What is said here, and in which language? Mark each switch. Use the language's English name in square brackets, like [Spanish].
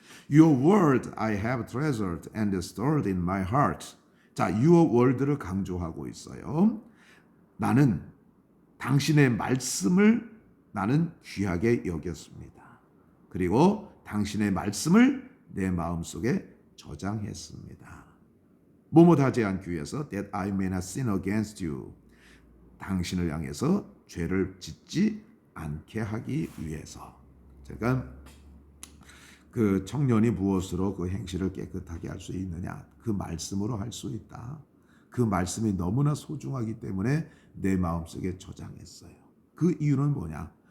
[English] Your word I have treasured and stored in my heart. [Korean] 자, [English] your word [Korean] 를 강조하고 있어요. 나는 당신의 말씀을 나는 귀하게 여겼습니다. 그리고 당신의 말씀을 내 마음속에 저장했습니다. 뭐뭐하지 않기 위해서 [English] that I may not sin against you. [Korean] 당신을 향해서 죄를 짓지 않게 하기 위해서. 제가 그 청년이 무엇으로 그 행실을 깨끗하게 할 수 있느냐? 그 말씀으로 할 수 있다. 그 말씀이 너무나 소중하기 때문에 내 마음속에 저장했어요. 그 이유는 뭐냐?